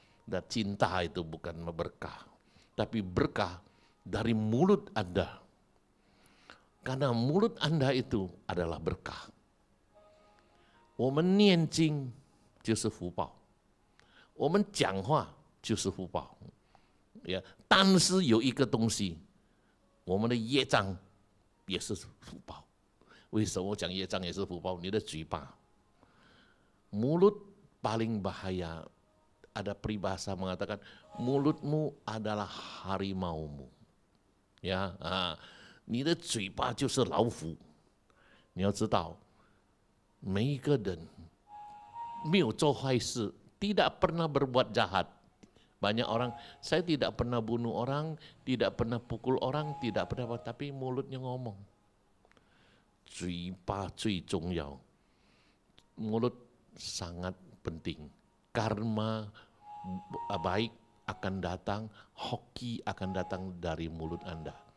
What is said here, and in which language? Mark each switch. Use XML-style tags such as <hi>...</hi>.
<id>Dan cinta itu bukan berkah, tapi berkah dari mulut Anda. Karena mulut Anda itu adalah berkah.</id> <zh>我们念经就是福报，我们讲话就是福报。呀，但是有一个东西。我们的业障也是福报。为什么我讲业障也是福报？你的嘴巴，</zh> <id>mulut paling bahaya ada peribahasa mengatakan mulutmu adalah harimaumu.</id> <zh>Ya, 你的嘴巴就是老虎。你要知道，每一个人没有做坏事，</zh> <id>tidak pernah berbuat jahat. Banyak orang, saya tidak pernah bunuh orang, tidak pernah pukul orang, tidak pernah, tapi mulutnya ngomong.</id> <zh>嘴巴最重要，</zh> <id>mulut sangat penting. Karma baik akan datang, hoki akan datang dari mulut Anda.</id>